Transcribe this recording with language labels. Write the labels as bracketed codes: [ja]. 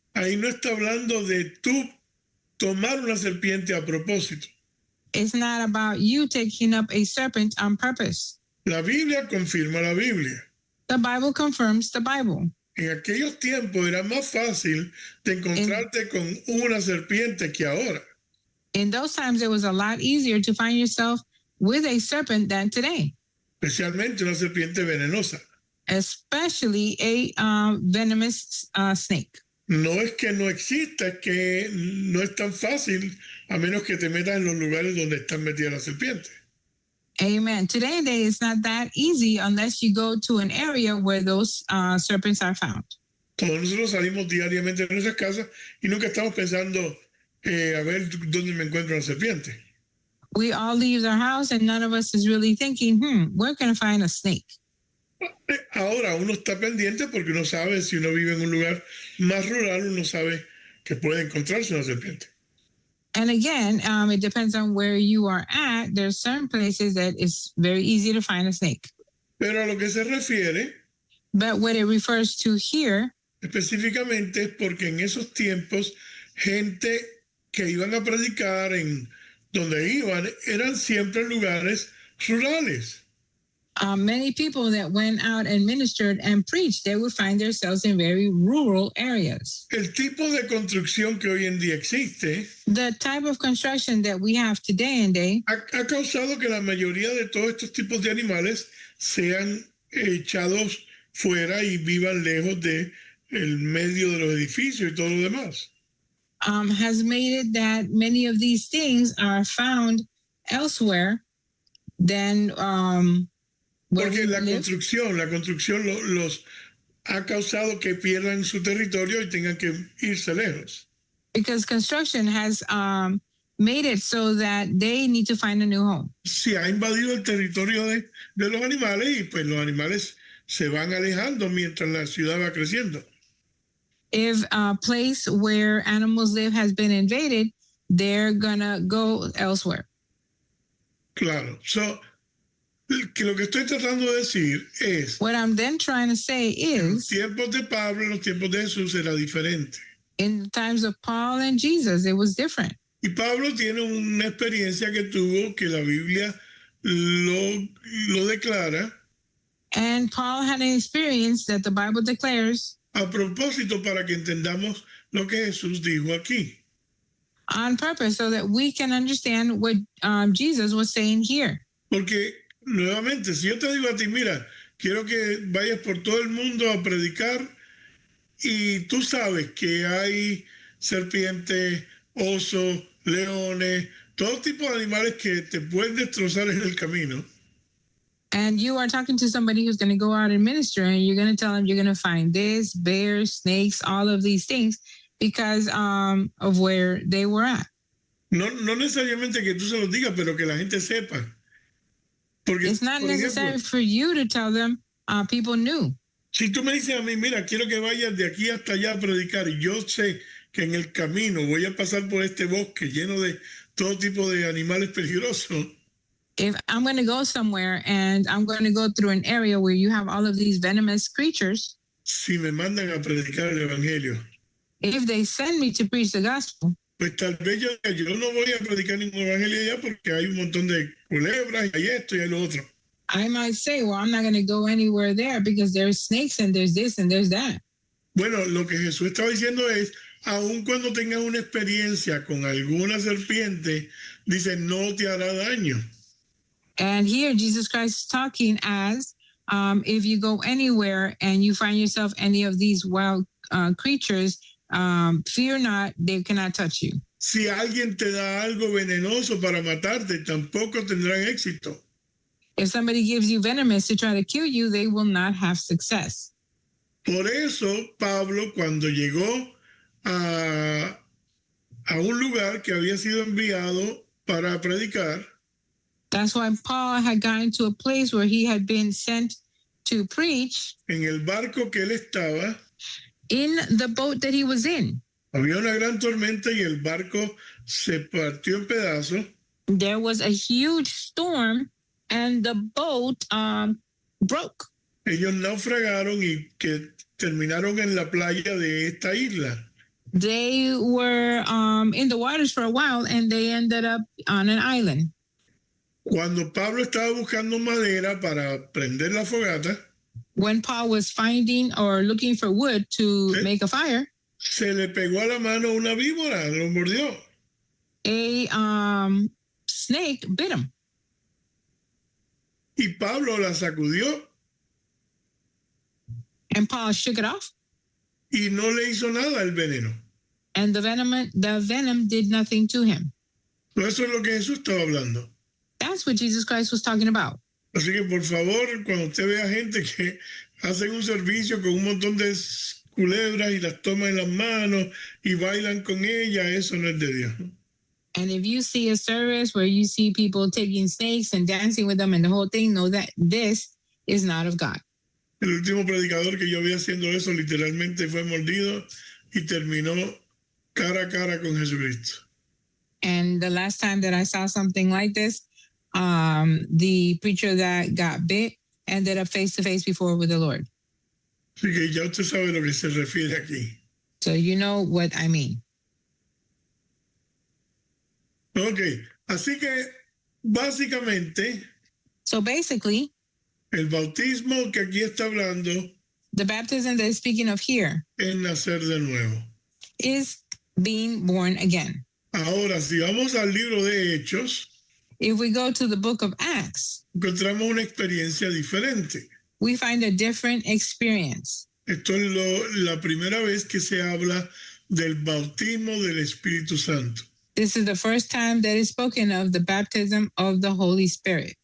[es] Ahí no está hablando de tú tomar una serpiente a propósito. [en] It's not about you taking up a serpent on purpose. [es] La Biblia confirma la Biblia. [en] The Bible confirms the Bible. [es] En aquellos tiempos era más fácil de encontrarte con una serpiente que ahora. [en] In those times, it was a lot easier to find yourself with a serpent than today. [es] Especialmente una serpiente venenosa. [en] Especially a venomous snake. [es] No es que no exista, es que no es tan fácil a menos que te metas en los lugares donde están metidas las serpientes. [en] Amen. Today and day, it's not that easy unless you go to an area where those serpents are found. [es] Todos nosotros salimos diariamente de nuestras casas y nunca estamos pensando a ver dónde me encuentro una serpiente. [en] We all leave our house and none of us is really thinking, where can I find a snake? [es] Ahora uno está pendiente porque uno sabe, si uno vive en un lugar más rural, uno sabe que puede encontrarse una serpiente. [en] And again, it depends on where you are at. There's certain places that it's very easy to find a snake. [es] Pero a lo que se refiere, [en] but what it refers to here, [es] específicamente es porque en esos tiempos, gente que iban a predicar en donde iban eran siempre lugares rurales. [en] Many people that went out and ministered and preached, they would find themselves in very rural areas. [es] El tipo de construcción que hoy en día existe, [en] the type of construction that we have today and day, [es] ha causado que la mayoría de todos estos tipos de animales sean echados fuera y vivan lejos de el medio de los edificios y todo lo demás. [en] Has made it that many of these things are found elsewhere than [es] porque la construcción los ha causado que pierdan su territorio y tengan que irse lejos. [en] Because construction has made it so that they need to find a new home. [es] Se ha invadido el territorio de los animales y pues los animales se van alejando mientras la ciudad va creciendo. [en] If a place where animals live has been invaded, they're gonna go elsewhere. [es] Claro. So, que lo que estoy tratando de decir es, [en] what I'm then trying to say is, [es] en los tiempos de Pablo, en los tiempos de Jesús era diferente. [en] In the times of Paul and Jesus, it was different. [es] Y Pablo tiene una experiencia que tuvo que la Biblia lo declara. [en] And Paul had an experience that the Bible declares. [es] A propósito para que entendamos lo que Jesús dijo aquí. [en] On purpose, so that we can understand what Jesus was saying here. [es] Porque nuevamente, si yo te digo a ti, mira, quiero que vayas por todo el mundo a predicar y tú sabes que hay serpientes, osos, leones, todo tipo de animales que te pueden destrozar en el camino. [en] And you are talking to somebody who's going to go out and minister and you're going to tell them you're going to find this, bears, snakes, all of these things. because of where they were at. [es] No, no necesariamente que tú se los digas, pero que la gente sepa. Porque, [en] It's not [es] por [en] necessary [es] ejemplo, [en] for you to tell them. People knew. [es] si tú me dices a mí, mira, quiero que vayas de aquí hasta allá a predicar, y yo sé que en el camino voy a pasar por este bosque lleno de todo tipo de animales peligrosos, [en] If I'm going to go somewhere and I'm going to go through an area where you have all of these venomous creatures, [es] si me mandan a predicar el evangelio, [en] if they send me to preach the gospel, [es] pues tal vez yo no voy a predicar ningún evangelio allá porque hay un montón de culebras, y hay esto y hay lo otro. [en] I might say, well, I'm not going to go anywhere there because there's snakes and there's this and there's that. [es] Bueno, lo que Jesús estaba diciendo es, aun cuando tengas una experiencia con alguna serpiente, dice, no te hará daño. [en] And here Jesus Christ is talking as if you go anywhere and you find yourself any of these wild creatures, fear not, they cannot touch you. [es] Si alguien te da algo venenoso para matarte, tampoco tendrán éxito. [en] If somebody gives you venomous to try to kill you, they will not have success. [es] Por eso Pablo, cuando llegó a un lugar que había sido enviado para predicar, [en] That's why Paul had gotten to a place where he had been sent to preach. [es] en el barco que él estaba, [en] In the boat that he was in, [es] había una gran tormenta y el barco se partió en pedazos. [en] there was a huge storm and the boat broke. [es] Ellos naufragaron y que terminaron en la playa de esta isla. [en] They were in the waters for a while and they ended up on an island. [es] Cuando Pablo estaba buscando madera para prender la fogata, [en] When Paul was finding or looking for wood to [es] Sí. [en] make a fire, [es] se le pegó a la mano una víbora, lo mordió. [en] a snake bit him. [es] Y Pablo la sacudió [en] And Paul shook it off, [es] y no le hizo nada el veneno. [en] and the venom did nothing to him. [es] Eso es lo que Jesús estaba hablando. [en] That's what Jesus Christ was talking about. [es] Así que por favor, cuando usted vea gente que hacen un servicio con un montón de culebras y las toman en las manos y bailan con ellas, eso no es de Dios. [en] And if you see a service where you see people taking snakes and dancing with them and the whole thing, know that this is not of God. [es] El último predicador que yo vi haciendo eso literalmente fue mordido y terminó cara a cara con Jesucristo. [en] And the last time that I saw something like this, the preacher that got bit ended up face to face before with the Lord. [es] Así que ya usted sabe a lo que se refiere aquí. [en] So you know what I mean. [es] Ok, así que básicamente [en] So basically, [es] el bautismo que aquí está hablando [en] the baptism that is speaking of here [es] es nacer de nuevo. [en] is being born again. [es] Ahora, si vamos al libro de Hechos, [en] If we go to the book of Acts, [es] encontramos una experiencia diferente. [en] we find a different experience. [es] Esto es la primera vez que se habla del bautismo del Espíritu Santo. [en] This is the first time that is spoken of the baptism of the Holy Spirit.